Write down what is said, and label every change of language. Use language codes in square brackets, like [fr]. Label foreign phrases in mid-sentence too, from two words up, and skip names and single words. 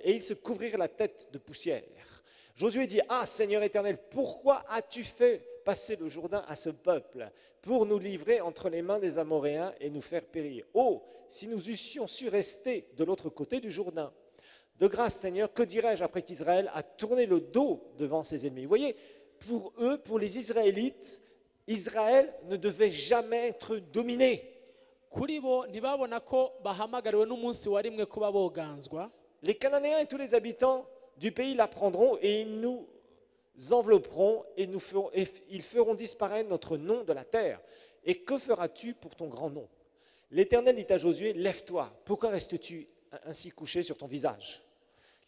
[fr] Et ils se couvrirent la tête de poussière. Josué dit, ah Seigneur Éternel, pourquoi as-tu fait passer le Jourdain à ce peuple pour nous livrer entre les mains des Amoréens et nous faire périr? Oh, si nous eussions su rester de l'autre côté du Jourdain. De grâce, Seigneur, que dirais-je après qu'Israël a tourné le dos devant ses ennemis? Vous voyez, pour eux, pour les Israélites, Israël ne devait jamais être dominé. [rn] Kuri bo ntibabona ko bahamagariwe n'umunsi wa rimwe kuba boganzwa. [fr] Les Cananéens et tous les habitants du pays l'apprendront et ils nous envelopperont et ils feront disparaître notre nom de la terre. Et que feras-tu pour ton grand nom? L'Éternel dit à Josué, lève-toi, pourquoi restes-tu ainsi couché sur ton visage?